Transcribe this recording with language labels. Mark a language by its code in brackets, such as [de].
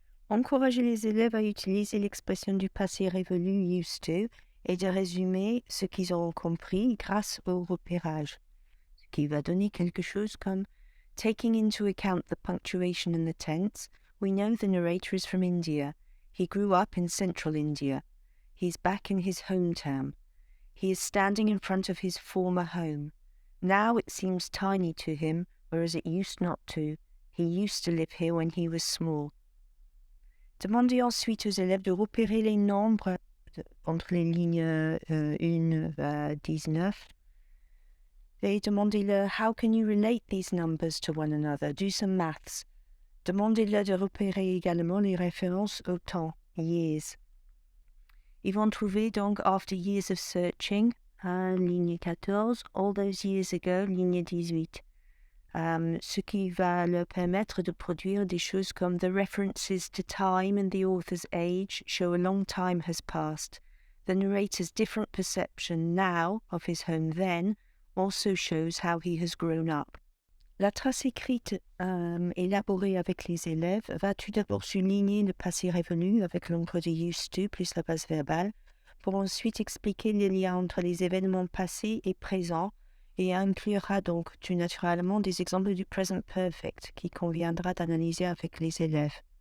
[fr] Encouragez les élèves à utiliser l'expression du passé révolu used to et de résumer ce qu'ils ont compris grâce au repérage, ce qui va donner quelque chose comme [en] Taking into account the punctuation and the tense, we know the narrator is from India. He grew up in central India. He's back in his hometown. He is standing in front of his former home. Now it seems tiny to him, whereas it used not to. He used to live here when he was small. [fr] Demandez ensuite aux élèves de repérer les nombres entre les lignes 1 à 19 et demandez-leur [en] How can you relate these numbers to one another? Do some maths. [fr] Demandez-leur de repérer également les références au temps, years. Ils vont trouver donc [en] After years of searching, [fr] ligne 14, [en] All those years ago, [fr] ligne 18. Ce qui va leur permettre de produire des choses comme [en] The references to time and the author's age show a long time has passed. The narrator's different perception now of his home then also shows how he has grown up. [fr] La trace écrite élaborée avec les élèves va tout d'abord souligner le passé révolu avec l'encre de used to plus la base verbale, pour ensuite expliquer les liens entre les événements passés et présents, et inclura donc tout naturellement des exemples du present perfect qui conviendra d'analyser avec les élèves.